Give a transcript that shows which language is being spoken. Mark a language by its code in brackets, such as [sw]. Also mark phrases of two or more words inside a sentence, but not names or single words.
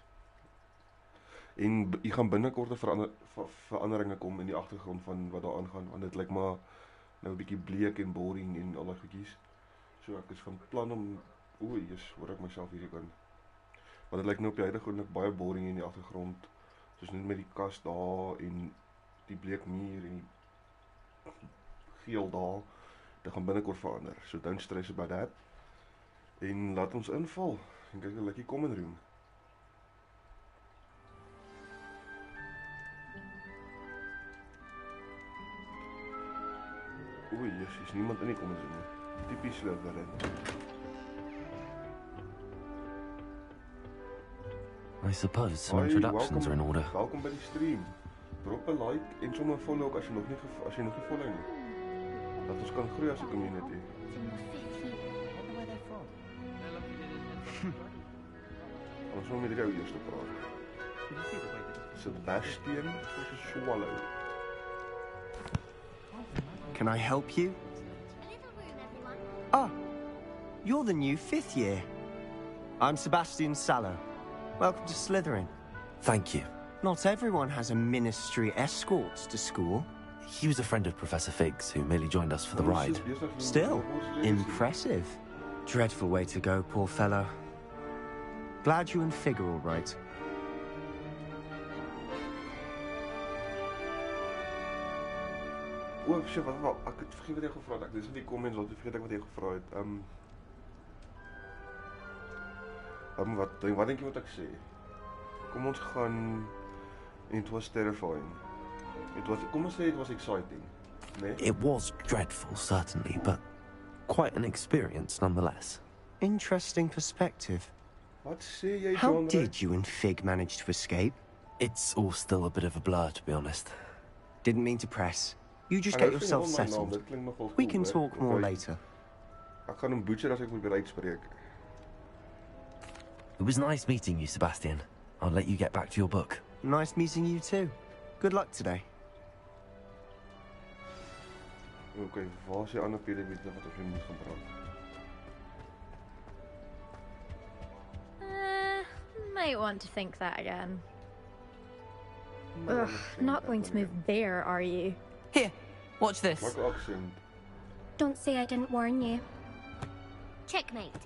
[af] En jy gaan binnekort 'n veranderinge kom in die agtergrond van wat daar aangaan, want dit lyk maar nou 'n bietjie bleek en boring en al daai goedjies. So ek is van plan om, hoor ek myself hierdie kant. Want dit lyk nou op die huidige oomblik baie boring in die agtergrond. Soos net met die kas daar en die bleek muur en die geel daar. Dit gaan binnekort verander. [en] So don't stress about that. [af] En laat ons inval. En kyk hoe lyk die [en] common room. [af] Is niemand in die [en] common room [af] nie. Typies Slytherin. [en] I suppose some introductions are in order. [af] Welkom by die stream. Drop 'n like en sommer 'n follow ook as jy nog nie follow nie. Dat ons kan groei as 'n community. Ons moet met jou eers praat. [en] Sebastian of Swallow. Can I help you? Ah, you're the new 5th year. I'm Sebastian Sallow. Welcome to Slytherin. Thank you. Not everyone has a ministry escort to school. He was a friend of Professor Fig's, who merely joined us for the ride. Still, impressive. Dreadful way to go, poor fellow. Glad you and Fig are all right. Shit, [af] ek het vergeet wat jy gevra het. Ek lees in die comments wat vergeet ek wat jy gevra het. Wat dink jy moet ek sê? Kom ons gaan. [en] It was terrifying. [af] Kom ons sê [en] it was exciting. [af] Nee? [en] It was dreadful, certainly, but quite an experience nonetheless. Interesting perspective. [af] Wat sê jy, [en] How did you and Fig manage to escape? It's all still a bit of a blur, to be honest. Didn't mean to press. You just get yourself settled. We can talk more later. [af] Ek gaan hom butcher as ek moet weer uitspreek. [en] It was nice meeting you, Sebastian. I'll let you get back to your book. Nice meeting you too. Good luck today. [af] Okay, waar is die ander piramide wat ons moet gaan praat? [en] Might want to think that again. Ugh, not going to move there, are you? Here, watch this. What accent? Don't say I didn't warn you. Checkmate.